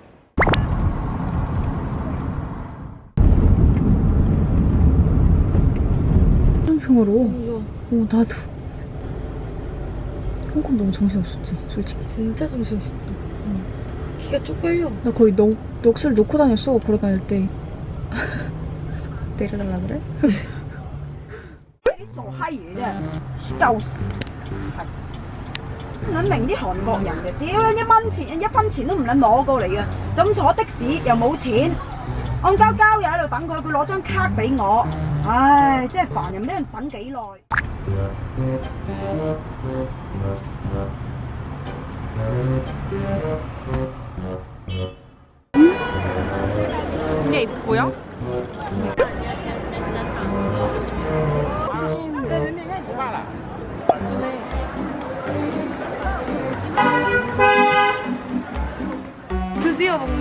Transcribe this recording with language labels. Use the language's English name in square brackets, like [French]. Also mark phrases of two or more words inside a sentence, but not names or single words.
[Korean] 평으로. 오, 나도. 홍콩 너무 정신없었지, 솔직히. 진짜 정신없었어. 키가 쭉 빨려. 나 거의 넋을 놓고 다녔어, 걸어다닐 때. 내려달라 그래? [Cantonese] 啲傻閪嘢啫，鳩屎！唔撚明啲韓國人嘅，屌一蚊錢一分錢都唔撚攞過嚟嘅，就咁坐的士又冇錢，戇鳩鳩又喺度等佢，佢攞張卡俾我，唉，真係煩人，俾人等幾耐。 [Korean] 이게 입구야? 드디어 먹네?